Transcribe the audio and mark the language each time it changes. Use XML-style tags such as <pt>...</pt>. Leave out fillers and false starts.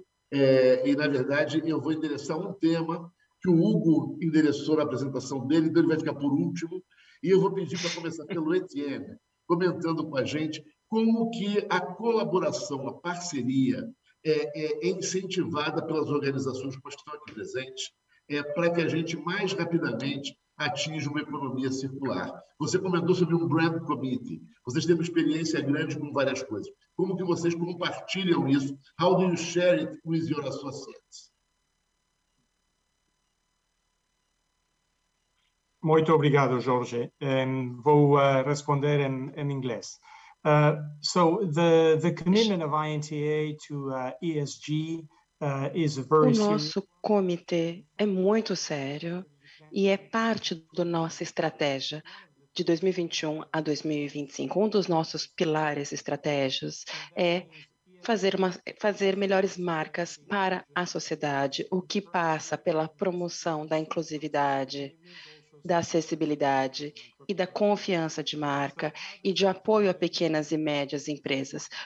<pt>E, na verdade, eu vou endereçar um tema que o Hugo endereçou na apresentação dele, então ele vai ficar por último, e eu vou pedir para começar pelo Etienne, comentando com a gente como que a colaboração, a parceria é incentivada pelas organizações que estão aqui presentes, para que a gente mais rapidamente atinja uma economia circular. Você comentou sobre um Brand Committee. Vocês têm uma experiência grande com várias coisas. Como que vocês compartilham isso?</pt> <en>How do you share it with your associates?</en> <pt>Muito obrigado, Jorge. Vou responder em inglês.</pt> <en>So the commitment of INTA to ESG is very serious.</en> <pt>O nosso comitê é muito sério e é parte da nossa estratégia de 2021 a 2025. Um dos nossos pilares estratégicos é fazer melhores marcas para a sociedade, o que passa pela promoção da inclusividade, da acessibilidade e da confiança de marca e de apoio a pequenas e médias empresas.</pt>